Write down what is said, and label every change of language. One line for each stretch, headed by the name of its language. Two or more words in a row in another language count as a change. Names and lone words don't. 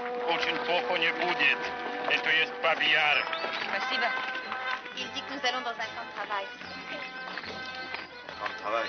Russian: Очень плохо не будет. Это есть Бабьяр. Спасибо.
French: Il dit que nous allons dans un camp de travail. Camp de travail?